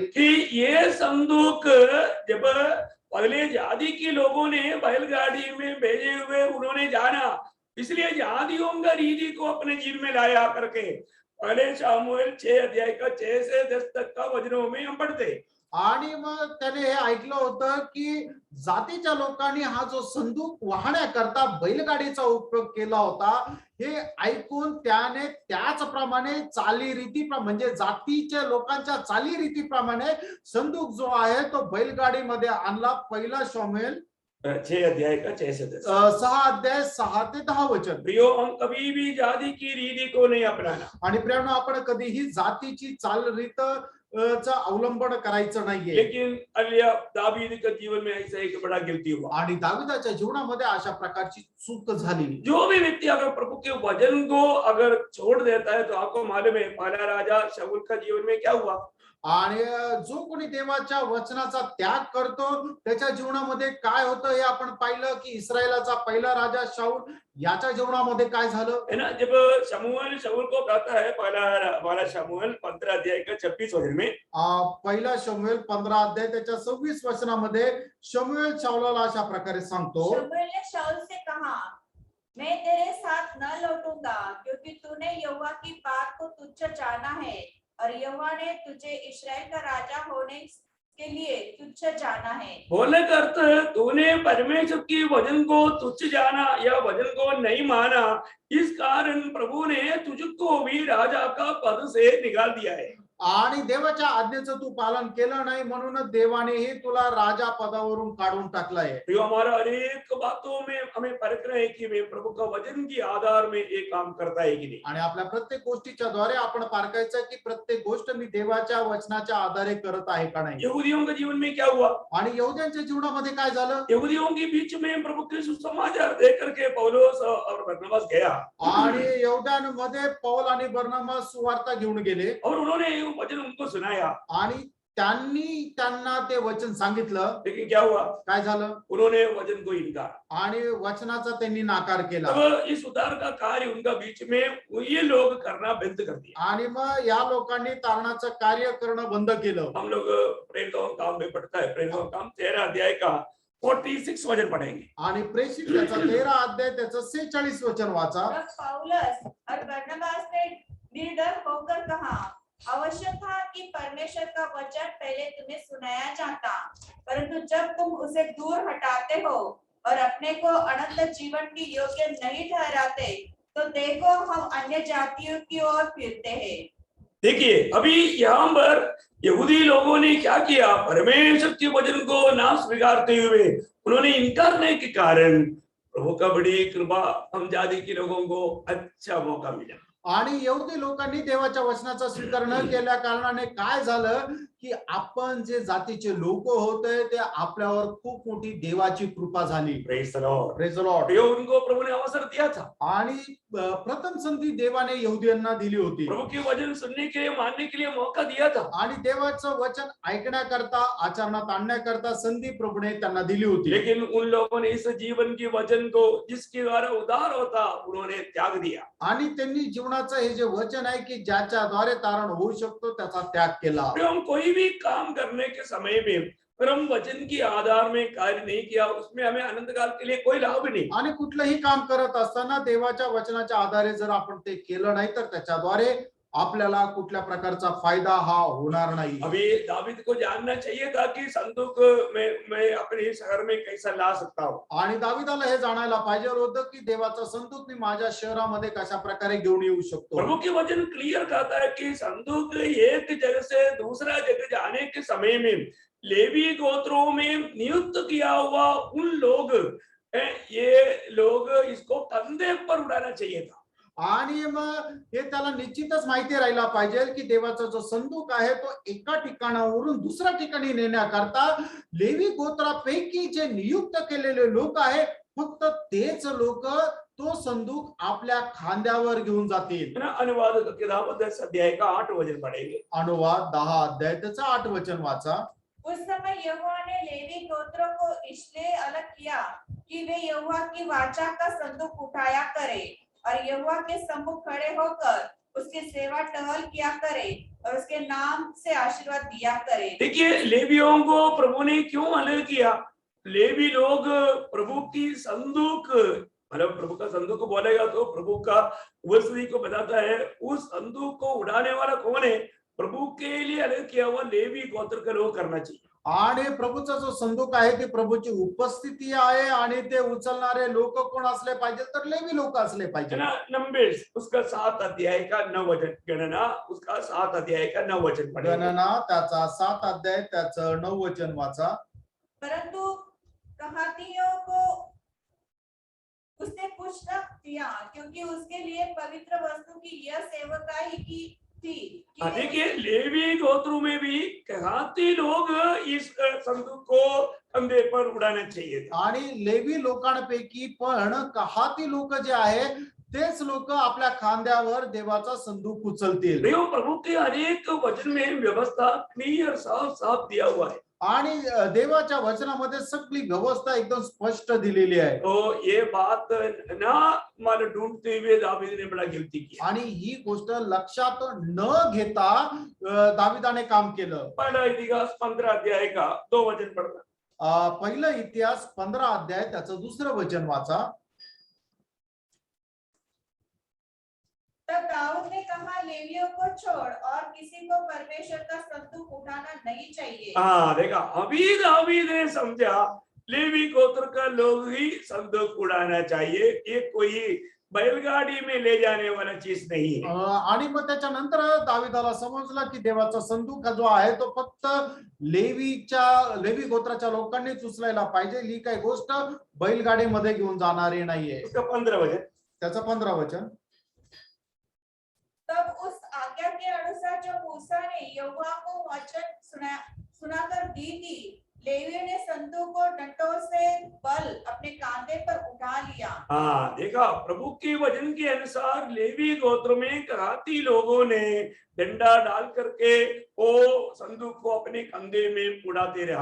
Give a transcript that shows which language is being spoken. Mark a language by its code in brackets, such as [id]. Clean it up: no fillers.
[hi] कि ये संदूक जब पहले जाति के लोगों ने बैलगाड़ी में भेजे हुए उन्होंने जाना, इसलिए जातियों का रीति को अपने जीवन में लाया करके पहले शामुएल 6 अध्याय का 6 से 10 तक का वचनों में हम पढ़ते। [mr] आणि मग त्याने हे ऐकलं होतं की जातीच्या लोकांनी हा जो संदूक वाहण्याकरता बैलगाडीचा उपयोग केला होता, हे ऐकून त्याने त्याचप्रमाणे चालीरीती म्हणजे जातीच्या लोकांच्या चालीरीतीप्रमाणे संदूक जो आहे तो बैलगाडीमध्ये आणला. पहिला शामुएल [hi] 6 अध्याय का 6 से 10। [mr] 6 अध्याय 6 ते 10 वचन. [hi] प्रियो, हम कभी भी जाति की रीति को नहीं अपनाना। [mr] आणि प्रियानो, आपण कधीही जातीची चालरीत चा अवलंबन करायचं नाहीये. [hi] लेकिन अलिया दावीद के जीवन में ऐसा एक बड़ा गलती हुआ। [mr] आणि दाविदाच्या जीवनामध्ये अशा प्रकारची चूक झाली. [hi] जो भी व्यक्ति अगर प्रभु के वचन को अगर छोड़ देता है तो आपको मालूम है पहला राजा शाऊल का जीवन में क्या हुआ। [mr] आणि जो कोणी देवाच्या वचनाचा त्याग करतो त्याच्या जीवनामध्ये काय होतं हे आपण पाहिलं की इस्रायलाचा पहिला राजा शाऊल याच्या जीवनामध्ये काय झालं [hi] है ना। जब शमूएल शाऊल को कहता है पहला शमूएल 15 अध्याय का 26 वचन में, [mr] पहिला शमूएल 15 अध्याय त्याच्या 26 वचनामध्ये शमूएल शाऊलाला अशा प्रकारे सांगतो. [hi] शमूएल ने शाऊल से कहा, मैं तेरे साथ न लौटूंगा, क्योंकि तूने यहोवा की बात को तुच्छ जाना है और यहोवा ने तुझे इस्राएल का राजा होने के लिए तुच्छ जाना है। बोलने का अर्थ तूने परमेश्वर की वचन को तुच्छ जाना या वचन को नहीं माना, इस कारण प्रभु ने तुझको भी राजा का पद से निकाल दिया है। [mr] आणि देवाच्या आज्ञेचं तू पालन केलं नाही म्हणून देवानेही तुला राजा पदावरून काढून टाकलाय. [hi] जो हमारा अनेक बातों में हमें परखना है कि मैं प्रभु का वचन के आधार में ये काम करता है कि नहीं। [mr] आणि आपल्या प्रत्येक गोष्टीच्या द्वारे आपण पारखायचं की प्रत्येक गोष्ट मी देवाच्या वचनाच्या आधारे करत आहे का नाही. [hi] यहूदियों के जीवन में क्या हुआ? [mr] आणि यहूद्यांच्या जीवनामध्ये काय झालं? [hi] यहूदियों के बीच में प्रभु के सुसमाचार दे करके पौलुस और बरनबास गया [mr] आणि यहूद्यांमध्ये पौल आणि बर्नबास सुवार्ता घेऊन गेले [hi] और उन्होंने वचन उनको सुनाया [mr] आणि त्यांनी त्यांना ते वचन सांगितलं. [hi] लेकिन क्या हुआ? [mr] काय झालं? [hi] उन्होंने वचन को इनकार [mr] आणि वचनाचा त्यांनी नाकार केला. [hi] अब इस उद्धार का कार्य उनका बीच में ये लोग करना बंद कर दिया। [mr] आणि मग या लोकांनी तारणाचं कार्य करणं बंद केलं. [hi] हम लोग प्रेरितों का काम में पढ़ता है, प्रेरितों का काम 13 अध्याय का 46 वचन पढ़ेंगे। [mr] आणि प्रेषित त्याचा 13 अध्याय त्याचं 46 वचन वाचा. [hi] तब पौलुस और बरनबास ने निडर होकर कहा, आवश्यक था कि परमेश्वर का वचन पहले तुम्हें सुनाया जाता, परंतु जब तुम उसे दूर हटाते हो और अपने को अनंत जीवन की योग्य नहीं ठहराते, तो देखो हम अन्य जातियों की ओर फिरते हैं। देखिए, अभी यहाँ पर यहूदी लोगों ने क्या किया? परमेश्वर के वचन को ना स्वीकारते हुए उन्होंने इनकार करने के कारण प्रभु का बड़ी कृपा हम जाति के लोगों को अच्छा मौका मिला। [mr] आणि यहूदी लोकांनी देवाच्या वचनाचा स्वीकार न केल्या कारणाने काय झालं की आपण जे जातीचे लोक होते ते आपल्यावर खूप मोठी देवाची कृपा झाली. [en] Praise the Lord. Praise the Lord. [hi] ये उनको प्रभु ने अवसर दिया था, [mr] आणि प्रथम संधी देवाने यहुदींना दिली होती [hi] प्रभु के वचन सुनने के लिए, मानने के लिए मौका दिया था. [mr] आणि देवाचं वचन ऐकण्याकरता आचरणात आणण्याकरता संधी प्रभूने त्यांना दिली होती. [hi] लेकिन उन लोगों ने इस जीवन के वचन को जिसके द्वारा उद्धार होता उन्होंने त्याग दिया. [mr] आणि त्यांनी जीवनाचं हे जे वचन आहे की ज्याच्याद्वारे तारण होऊ शकतो त्याचा त्याग केला. [hi] फिर हम कोई भी काम करने के समय में फिर हम वचन के आधार में कार्य नहीं किया, उसमें हमें अनंत काल के लिए कोई लाभ नहीं. [mr] आणि कुठलंही काम करत असताना देवाच्या वचनाच्या आधारे जर आपण ते केलं नाही तर त्याच्याद्वारे आपल्याला कुठल्या प्रकारचा फायदा हा होणार नाही. [hi] अभी दावीद को जानना चाहिए था कि संदूक मैं अपने शहर में कैसा ला सकता हूँ. [mr] आणि दाविदाला हे जाणायला पाहिजे होतं की देवाचा संदूक मी माझ्या शहरामध्ये कशा प्रकारे घेऊन येऊ शकतो. [hi] प्रभु के वचन क्लियर कहता है कि संदूक एक जगह से दूसरा जगह जाने के समय में लेवी गोत्रों में नियुक्त किया हुआ उन लोग ये लोग इसको कंधे पर उड़ाना चाहिए था. [mr] आणि मग हे त्याला निश्चितच माहिती राहिला पाहिजे की देवाचा जो संदूक आहे तो एका ठिकाणावरून दुसऱ्या ठिकाणी नेण्याकरता लेवी गोत्रापैकी जे नियुक्त केलेले लोक आहे फक्त तेच लोक तो संदूक आपल्या खांद्यावर घेऊन जातील. [hi] अनुवाद किताब 10 अध्याय का 8 वचन पढ़ेंगे. [mr] अनुवाद 10 अध्याय त्याचा 8 वचन वाचा. [hi] उस समय यहोवा ने लेवी गोत्रों को इसलिए अलग किया कि वे यहोवा की वाचा का संदूक उठाया करे और यहोवा के सम्मुख खड़े होकर उसकी सेवा टहल किया करे और उसके नाम से आशीर्वाद दिया करे. देखिए लेवियों को प्रभु ने क्यों अलग किया. लेवी लोग प्रभु की संदूक, मतलब प्रभु का संदूक बोलेगा तो प्रभु का उपस्थिति को बताता है. उस संदूक को उड़ाने वाला कौन है. प्रभु के लिए अलग किया हुआ लेवी गोत्र के लोग करना चाहिए. [mr] आणि प्रभूचा जो संदूक आहे ती प्रभूची उपस्थिती आहे आणि ते उचलणारे लोक कोण असले पाहिजे तर लेवी लोक असले पाहिजे. [hi] नंबर्स उसका 7 अध्याय का 9 वचन, गणना उसका 7 अध्याय का 9 वचन पढ़ेंगे. [mr] गणना त्याचा 7 अध्याय त्याचं 9 वचन वाचा. [hi] परंतु कहातियों को उसने कुछ न किया क्योंकि उसके लिए पवित्र वस्तु की यह सेवकाई की थी. देखिए लेवी गोत्रों में भी कहाती लोग इस संदूक को कंधे पर उड़ाना चाहिए था. [mr] आणि लेवी लोकांपैकी पण कहाती लोक जे आहे तेच लोक आपल्या खांद्यावर देवाचा संदूक उचलतील. [hi] देखो प्रभु के अनेक वचन में व्यवस्था क्लियर साफ साफ दिया हुआ है. [mr] आणि देवाच्या वचनामध्ये सगळी व्यवस्था एकदम स्पष्ट दिलेली आहे. [hi] तो ये बात ना मान ढूंढते हुए दावीद ने बड़ा गिल्टी किया. [mr] आणि ही गोष्ट लक्षात न घेता दाविदाने काम केलं. [hi] पहला इतिहास 15 अध्याय का 2 वचन पढ़ना. [mr] पहिलं इतिहास 15 अध्याय त्याचं दुसरं वचन वाचा. [hi] तब दाऊद ने कहा लेवियों को छोड़ और किसी को परमेश्वर का संदूक उठाना नहीं चाहिए. हाँ देखा, अभी दावीद ने समझा लेवी गोत्र का लोग ही संदूक उड़ाना चाहिए. ये कोई बैलगाड़ी में ले जाने वाला चीज नहीं है. [mr] आणि मग त्याच्यानंतर दाविदाला समजलं की देवाचा संदूक जो आहे तो फक्त लेवी गोत्राच्या लोकांनीच उचलायला पाहिजे. ही काही गोष्ट बैलगाडीमध्ये घेऊन जाणारी नाहीये. [hi] उसका 15 वचन, [mr] त्याचं 15 वचन. [hi] तब उस आज्ञा के अनुसार जो मूसा ने यहोवा को वचन सुनाकर दी थी, लेवियों ने संदूक को डंडों से बल अपने कांधे पर उठा लिया. हाँ देखा, प्रभु के वचन के अनुसार लेवी गोत्र में कहाती लोगों ने डंडा डाल करके वो संदूक को अपने कंधे में उड़ाते रहा.